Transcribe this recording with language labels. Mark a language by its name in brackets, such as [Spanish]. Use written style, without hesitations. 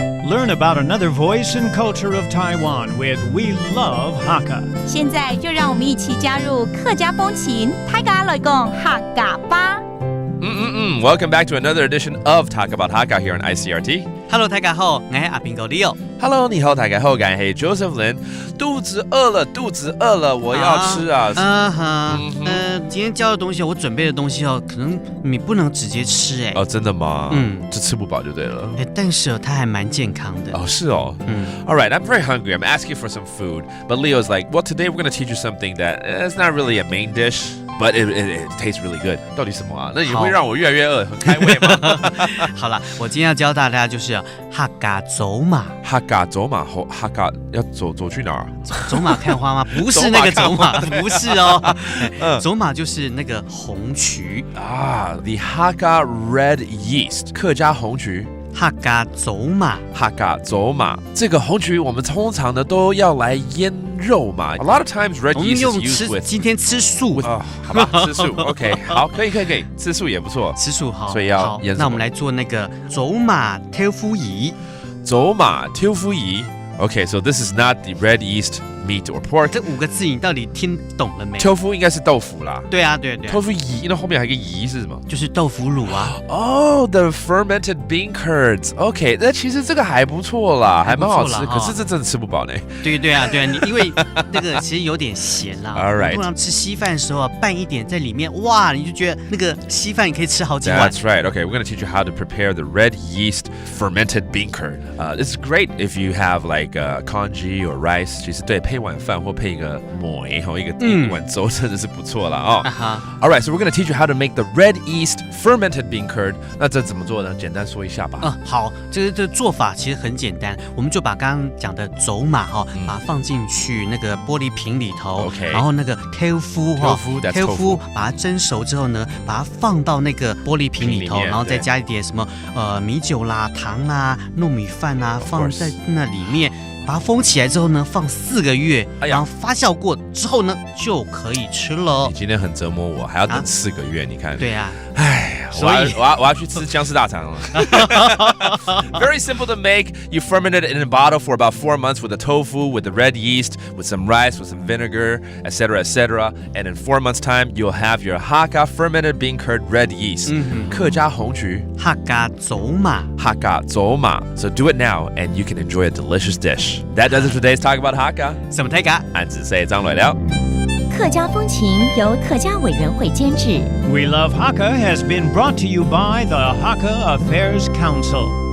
[English] learn about another voice and culture of Taiwan with We Love Hakka. [Chinese] 现在就让我们一起加入客家风情，大家来讲客家吧。 [English] Welcome back to another edition of Talk About Hakka here on ICRT. Hello， [Chinese] 大家好，我是阿平哥 Leo。 [English] Hello， [Chinese] 你好，大家好，我是 Joseph Lin。肚子饿了，我要吃啊！今天教的东西，我准备的东西哦，可能你不能直接吃哎。哦，真的吗？就吃不饱就对了。但是它还蛮健康的。哦，是哦。 [English] All right, I'm very hungry. I'm asking for some food, but Leo's like, well, today we're going to teach you something that it's not really a main dish, but it tastes really good. [Chinese] 到底什么啊？那你会让我越来越饿，很开胃吗？好了，我今天要教大家就是客家走马。客家走马后，客家要走去哪儿？走马看花吗？不是那个走马，不是哦。走马就是那个红曲 [English] 啊 ，the Hakka red yeast， [Chinese] 客家红曲。客家走马，客家走马，这个红曲我们通常呢都要来腌肉嘛。 [English] A lot of times red yeast is used with。 [Chinese] 今天吃素好吧，吃素 ，OK， 好，可以，吃素也不错，吃素好，所以要腌什么？那我们来做那个走马挑夫仪。走马挑夫仪 [English] ，OK， so this is not the red yeast meat or pork。 [Chinese] 这5个字你到底听懂了没？挑夫应该是豆腐啦。对啊。挑夫仪，那后面还有一个仪是什么？就是豆腐乳啊。 Oh, the fermented bean curds. OK， 那其实这个还不错啦，还蛮好吃。可是这真的吃不饱呢。对啊，你因为那个其实有点咸啦。 [English] All right。 [Chinese] 通常吃稀饭的时候啊，拌一点在里面，哇，你就觉得那个稀饭你可以吃好几碗。 [English] That's right. Okay, we're going to teach you how to prepare the red yeast fermented bean curd. It's great if you have like congee or rice. [Chinese] 其实对配碗饭或配一个糜和一碗粥真的是不错啦哦。 [English] All right, so we're going to teach you how to make the red yeast fermented bean curd. [Chinese] 那这怎么做呢？简单说一下吧。好，这个做法其实很简单，我们就把刚刚讲的走马把它放进去那个玻璃瓶里头。 [English] OK。 [Chinese] 然后那个挑夫把它蒸熟之后呢，把它放到那个玻璃瓶里头，然后再加一点什么米酒啦、糖啊、糯米饭啊，放在那里面。把它封起来之后呢，放4个月，然后发酵过之后呢，就可以吃了。你今天很折磨我，还要等4个月，你看。对啊。我要去吃姜丝大肠了。 [English] Very simple to make. You ferment it in a bottle for about 4 months with the tofu, with the red yeast, with some rice, with some vinegar, etc., etc. And in 4 months' time, you'll have your Hakka fermented bean curd red yeast. [Chinese] 客家红曲，客家走马，客家走马。 [English] So do it now, and you can enjoy a delicious dish. That does it for today's Talk About Hakka. [Chinese] 什么大家？俺只say张磊了。客家风情由客家委员会监制。 [English] We Love Hakka has been brought to you by the Hakka Affairs Council.